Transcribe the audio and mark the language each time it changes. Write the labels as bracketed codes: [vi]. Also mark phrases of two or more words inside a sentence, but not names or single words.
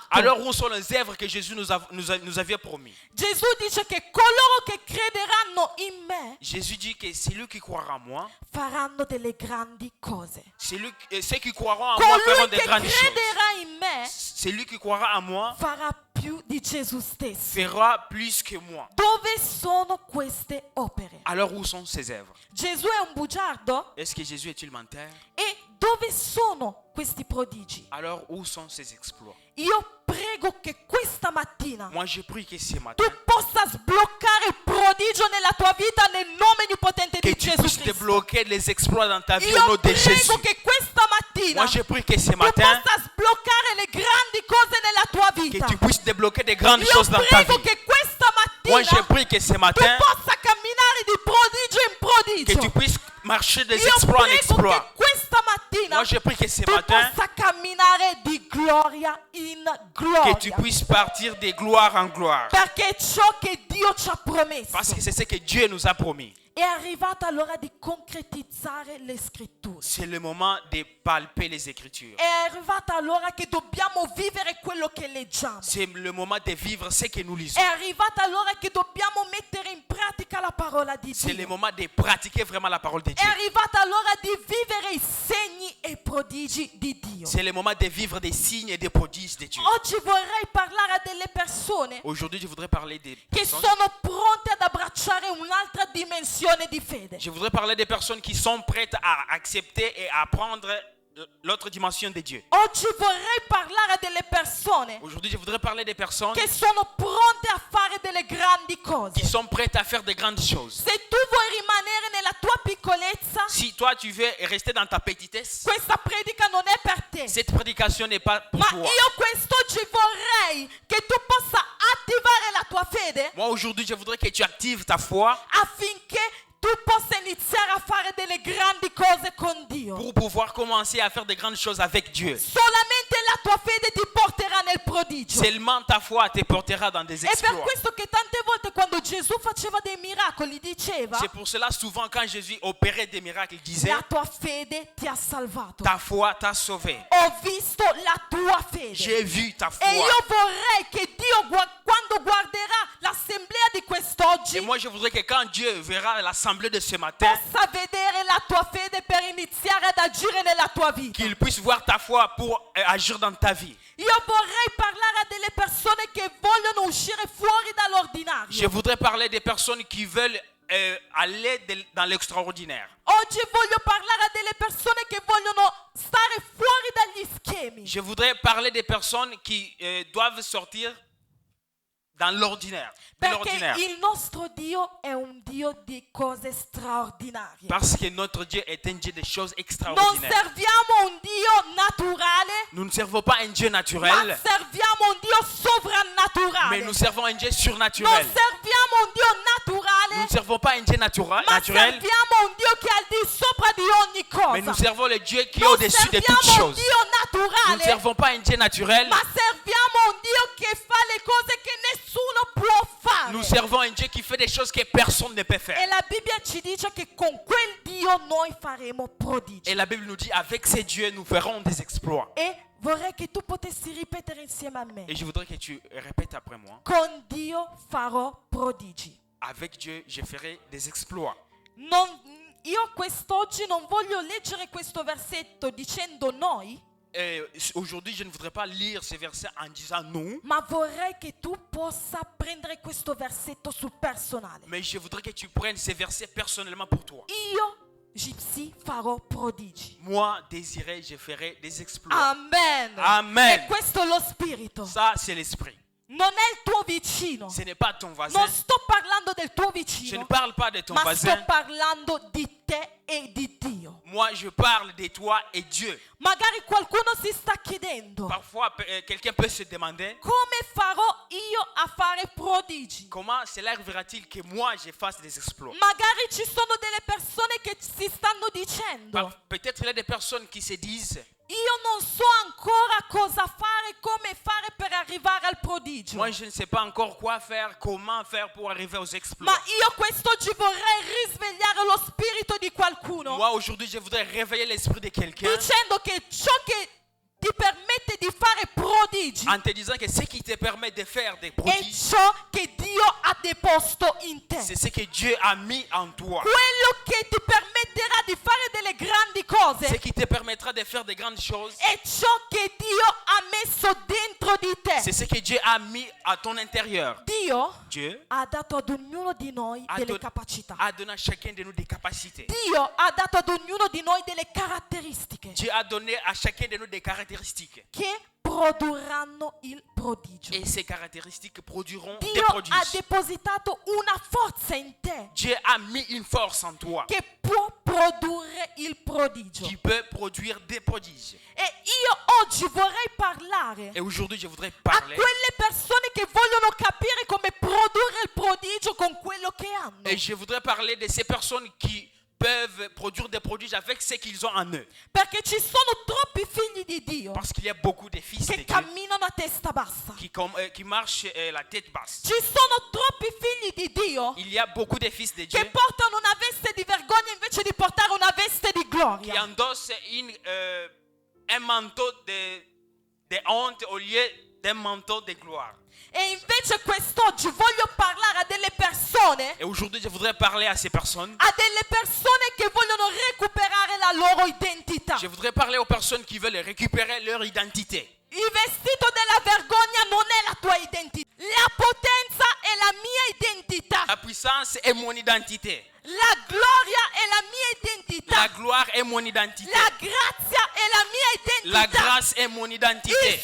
[fr] Alors où sont les œuvres que Jésus nous avait promis? [it] Gesù dice che coloro che crederanno in me [fr] Jésus dit que c'est lui qui croira en moi. [it] faranno delle grandi cose. [fr] Ceux qui croiront en moi feront [it] Colui [fr] des [it] che [fr] grandes choses. [it] crederà in me [fr] Celui qui croira en moi [it] farà più di Gesù stesso. [fr] fera plus que moi. [it] Dove sono queste opere? [fr] Alors où sont ces œuvres? [it] Gesù è un bugiardo? [fr] Est-ce que Jésus est-il menteur? [it] E dove sono questi prodigi? [fr] Alors où sont ces exploits? [it] Io prego che questa mattina [fr] Moi je prie que ce [it] tu [fr] matin, [it] possa sbloccare il prodigio nella tua vita nel nome potente [fr] que [it] di [fr] tu [it] Gesù [fr] puisses [it] Cristo. [fr] débloquer les exploits dans ta vie au [it] Io [fr] nom de Jésus. [it] prego che questa mattina [fr] Moi je prie que ce [it] tu [fr] matin, [it] possa sbloccare le grandi cose nella tua [fr] que [it] vita. [fr] tu puisses débloquer des grandes [it] Io [fr] choses dans ta [it] prego [fr] vie. [it] che questa [fr] Moi je [it] mattina [fr] prie que ce [it] tu [fr] matin, [it] possa camminare di prodigio in [fr] que tu [it] prodigio. [fr] puisses marcher des [it] Io [fr] exploits en [it] prego [fr] exploits. [it] che questa mattina [fr] Moi je prie que ce [it] tu [fr] matin, [it] possa camminare di gloria in [fr] que tu [it] gloria. [fr] puisses partir de gloire en gloire. [it] Perché è ciò che Dio ci ha promesso. [fr] Parce que c'est ce que Dieu nous a promis. [it] È arrivata l'ora di concretizzare le scritture. [fr] C'est le moment de palper les Écritures. [it] È arrivata l'ora che dobbiamo vivere quello che leggiamo. [fr] C'est le moment de vivre ce que nous [it] È [fr] lisons. [it] arrivata l'ora che dobbiamo mettere in pratica la parola di [fr] C'est le [it] Dio. [fr] moment de pratiquer vraiment la parole de [it] È [fr] Dieu. [it] arrivata l'ora di vivere i segni e i prodigi di Dio. [fr] C'est le moment de vivre des signes et des prodiges de Dieu. [it] Oggi vorrei parlare a delle persone [fr] Aujourd'hui, je voudrais parler des [it] che [fr] personnes. [it] sono pronte ad abbracciare un'altra dimensione di fede. [fr] Je voudrais parler des personnes qui sont prêtes à accepter et à prendre l'autre dimension de Dieu. [it] Oggi vorrei parlare a delle persone [fr] Aujourd'hui, je voudrais parler des personnes [it] che sono pronte a fare delle grandi cose. [fr] qui sont prêtes à faire de grandes choses. [it] Se tu vuoi rimanere nella tua piccolezza, [fr] Si toi, tu veux rester dans ta petitesse, [it] questa predica non è per te. [fr] cette prédication n'est pas pour [it] Ma [fr] toi. [it] io quest'oggi vorrei che tu possa attivare la tua fede [fr] Moi, aujourd'hui, je voudrais que tu actives ta foi [it] affinché tu possa iniziare a fare delle grandi cose con Dio. [fr] pour pouvoir commencer à faire de grandes choses avec Dieu. [it] Solamente la tua fede ti porterà nel prodigio. [fr] Seulement ta foi te portera dans des [it] È per [fr] exploits. [it] questo che tante volte quando Gesù faceva dei miracoli diceva: [fr] C'est pour cela, souvent, quand Jésus opérait des miracles, il disait, [it] la tua fede ti ha salvato. [fr] ta foi t'a sauvé. [it] Ho visto la tua fede. [fr] J'ai vu ta [it] E io [fr] foi. [it] vorrei che Dio quando guarderà l'assemblea di [fr] Et [it] quest'oggi [fr] moi, je voudrais que quand Dieu verra l'assemblée de ce matin, [it] possa vedere la tua fede per iniziare ad agire nella tua vita. [fr] qu'il puisse voir ta foi pour agir dans ta vie. [it] Io vorrei parlare a delle persone che vogliono uscire fuori [fr] Je [it] dall'ordinario. [fr] voudrais parler des personnes qui veulent aller dans l'extraordinaire. [it] Oggi voglio parlare a delle persone che vogliono stare fuori dagli schemi. [fr] Je voudrais parler des personnes qui doivent sortir dans l'ordinaire. de [it] Perché [fr] l'ordinaire. [it] il nostro Dio è un Dio di cose straordinarie. [fr] Parce que notre Dieu est un Dieu de choses [it] Non [fr] extraordinaires. [it] serviamo un Dio naturale, [fr] Nous ne servons pas un Dieu [it] ma [fr] naturel, [it] serviamo un Dio sovrannaturale. [fr] mais nous servons un Dieu [it] Non [fr] surnaturel. [it] serviamo un Dio [fr] Nous [it] naturale, [fr] ne servons pas un Dieu [it] ma [fr] naturel, [it] serviamo un Dio che è al di sopra di ogni [fr] mais nous [it] cosa. [fr] servons le Dieu qui est [it] Non [fr] au-dessus de toutes [it] serviamo un [fr] choses. [it] Dio [fr] Nous ne [it] naturale, [fr] servons pas un Dieu naturel, [it] ma serviamo un Dio che fa le cose che nessuno può fare. [fr] nous servons un Dieu qui fait des choses que personne ne peut [it] E [fr] faire. [it] la Bibbia ci dice che con quel Dio noi faremo prodigi. [fr] Et la Bible nous dit, avec ces dieux, nous ferons des exploits. [it] E vorrei che tu potessi ripetere insieme a me: [fr] Et je voudrais que tu répètes après moi. [it] con Dio farò prodigi. [fr] Avec Dieu, je ferai des exploits. [it] Io quest'oggi non voglio leggere questo versetto dicendo noi, [fr] aujourd'hui, je ne voudrais pas lire ces versets en disant non, [it] ma vorrei che tu possa prendere questo versetto sul personale. [fr] mais je voudrais que tu prennes ces versets personnellement pour toi. [it] Io, Gypsy, farò prodigi. [fr] Moi, Désiré, je ferai des exploits. [it] Amen. [fr] Amen. [it] E questo è lo spirito. [fr] Ça, c'est l'esprit. [it] Non è il tuo vicino. [fr] Ce n'est pas ton voisin. [it] Non sto parlando del tuo [fr] Je ne [it] vicino, [fr] parle pas de ton [it] ma [fr] voisin. [it] sto parlando di te e di Dio. [fr] Moi, je parle de toi et Dieu. [it] Magari qualcuno si sta chiedendo: [fr] Parfois, quelqu'un peut se demander [it] come farò io a fare prodigi? [fr] comment cela arrivera-t-il que moi, je fasse des exploits. [it] Magari ci sono delle persone che si stanno dicendo: [fr] Peut-être il y a des personnes qui se disent [it] io non so ancora cosa fare, come fare per arrivare al prodigio. [fr] moi, je ne sais pas encore quoi faire, comment faire pour arriver aux exploits. [it] Ma io quest'oggi vorrei risvegliare lo spirito di qualcuno [fr] Moi, aujourd'hui, je voudrais réveiller l'esprit de quelqu'un [it] dicendo che ciò che ti permette di fare prodigi [fr] en te disant que ce qui te permet de faire des [it] è [fr] prodiges, [it] ciò che Dio ha deposto in te. [fr] c'est ce que Dieu a mis en toi. [it] Quello che ti permetterà di fare delle grandi [fr] Ce [it] cose [fr] qui te permettra de faire de grandes choses, [it] è ciò che Dio ha messo dentro di [fr] c'est [it] te. [fr] ce que Dieu a mis à ton intérieur. [it] Dio [fr] Dieu [it] ha dato ad ognuno di noi [fr] a, [it] delle [fr] don- [it] capacità. [fr] a donné à chacun de nous des capacités. [it] Dio ha dato ad ognuno di noi delle caratteristiche [fr] Dieu a donné à chacun de nous des caractéristiques. [it] che produrranno il prodigio. [fr] Et ces caractéristiques produiront des [it] Dio ha [fr] prodiges. [it] depositato una forza in te [fr] Dieu a mis une force en toi [it] che può produrre il prodigio. [fr] qui peut produire des prodiges. [it] E io oggi vorrei parlare [fr] Et aujourd'hui, je voudrais [it] a [fr] parler. [it] quelle persone che vogliono capire come produrre il prodigio con quello che hanno. [fr] Et je voudrais parler de ces personnes qui peuvent produire des prodiges avec ce qu'ils ont en eux. [it] Perché ci sono troppi figli di Dio [fr] Parce qu'il y a beaucoup de fils de [it] che [fr] Dieu [it] camminano a testa bassa. [fr] qui marchent la tête basse. [it] Ci sono troppi figli di Dio [fr] Il y a beaucoup de fils de Dieu [it] che portano una veste di vergogna invece di portare una veste di [fr] qui [it] gloria. [fr] endossent un manteau de honte au lieu d'un manteau de gloire. [it] E invece quest'oggi voglio parlare a delle persone, [fr] Et aujourd'hui, je voudrais parler à ces personnes. [it] a delle persone che vogliono recuperare la loro identità. [fr] Je voudrais parler aux personnes qui veulent récupérer leur identité. [it] Il vestito della vergogna non è la tua identità. La potenza è la mia identità. [fr] La puissance est mon identité. [it] La gloria è la mia identità. [fr] La gloire est mon identité. [it] La grazia è la mia [fr] La [it] identità. [fr] grâce est mon [it] Il [fr] identité.